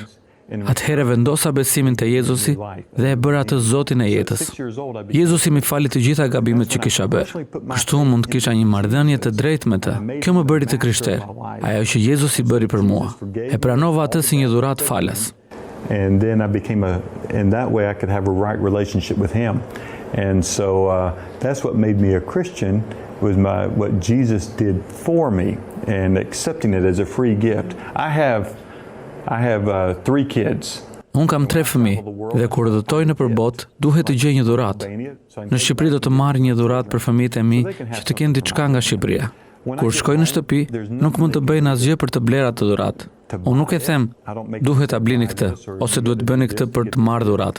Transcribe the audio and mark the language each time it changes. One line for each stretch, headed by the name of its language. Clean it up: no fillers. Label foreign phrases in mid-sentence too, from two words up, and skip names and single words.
Albanian: Atëherë vendosa besimin te Jezusi dhe e bëra atë Zotin e jetës. Jezusi më fali të gjitha gabimet që kisha bërë. Kështu mund të kisha një marrëdhënie të drejtë me të. Kjo më bëri të krishter. Ajo që Jezusi bëri për mua. E pranova atë si një dhuratë falas.
English: And then I became in that way I could have a right relationship with him. And so that's what made me a Christian, was what Jesus did for me and accepting it as a free gift. I have 3 kids.
Albanian: Unë kam 3 fëmijë dhe kur udhëtoj në përbot, duhet të gjej një dhuratë. Në Shqipëri do të marr një dhuratë për fëmijët e mi që të kenë diçka nga Shqipëria. Kur shkoj në shtëpi, nuk mund të bëjnë asgjë për të blerë atë dhuratë. Unë nuk e them, duhet ta blini këtë, ose duhet bëni këtë për të marrë dhuratën.